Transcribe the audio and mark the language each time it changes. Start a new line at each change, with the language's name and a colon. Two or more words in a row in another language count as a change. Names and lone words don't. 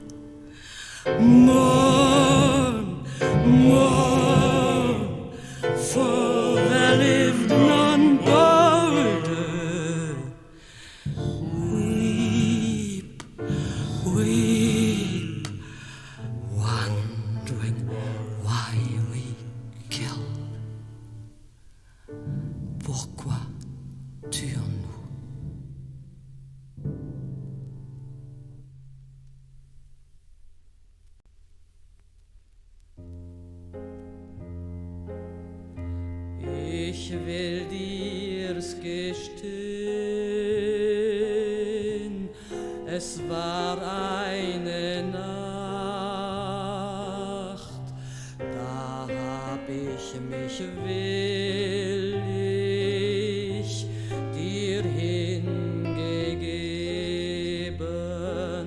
English: Mourn, mourn, for there lived none bolder. Weep, weep, wondering why we kill.
French: Pourquoi tuons-nous?
German: Ich will dir's gestehen, es war eine Nacht, da hab ich mich willig dir hingegeben.